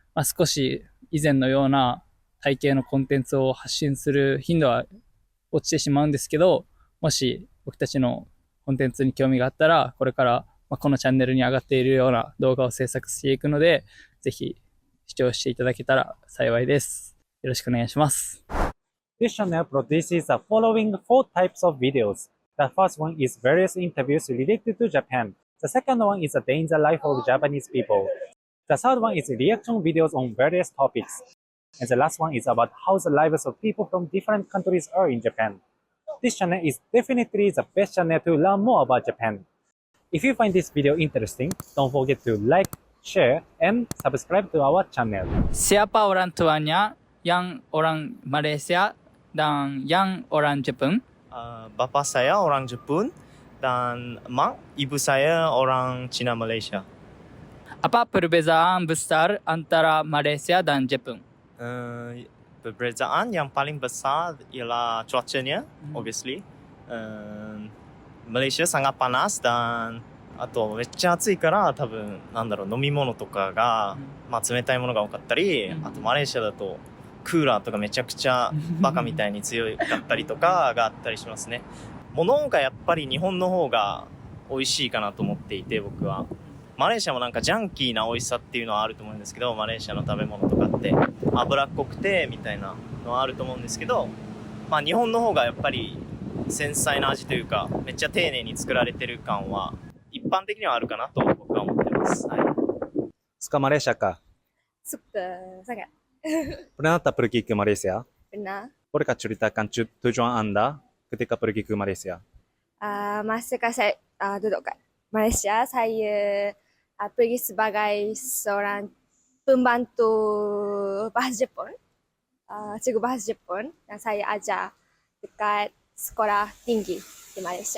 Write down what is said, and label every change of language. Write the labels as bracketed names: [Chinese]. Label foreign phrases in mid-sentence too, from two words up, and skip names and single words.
[Japanese] まあ、少し以前のような体系のコンテンツを発信する頻度は落ちてしまうんですけど、もし僕たちのコンテンツに興味があったら、これからこのチャンネルに上がっているような動画を制作していくので、ぜひ視聴していただけたら幸いです。よろしくお願いします。 [English] This channel produces the following 4 types of videos. The first one is various interviews related to Japan. The second one is a day in the life of Japanese people. The third one is reaction videos on various topics. And the last one is about how the lives of people from different countries are in Japan. This channel is definitely the best channel to learn more about Japan. If you find this video interesting, don't forget to like, share, and subscribe to our channel. [Malay] Siapa orang tuanya yang orang Malaysia dan yang orang Jepun? Bapa saya orang Jepun dan mak ibu saya orang Cina Malaysia. Apa perbezaan besar antara Malaysia dan Jepun? Perbezaan yang paling besar ialah cuacanya, obviously. Malaysia sangat panas dan [Japanese] あとめっちゃ暑いから多分飲み物とかが、まあ冷たいものが多かったり、あとマレーシアだとクーラーとかめちゃくちゃバカみたいに強かったりとかがあったりしますね。物がやっぱり日本の方が美味しいかなと思っていて、僕は。マレーシアもなんかジャンキーな美味しさっていうのはあると思うんですけど、マレーシアの食べ物とかって脂っこくてみたいなのはあると思うんですけど、まあ日本の方がやっぱり繊細な味というか、めっちゃ丁寧に作られてる感は一般的にはあるかなと僕は思ってます。はい。 [Malay] Suka Malaysia kah? Suka sangat. Pernah tak pergi ke Malaysia? Pernah. Bolehkah ceritakan tujuan anda ketika pergi ke Malaysia? Masa saya duduk kat Malaysia, saya pergi sebagai seorang pembantu bahasa Jepun, cikgu bahasa Jepun, dan saya ajar dekat sekolah tinggi di Malaysia.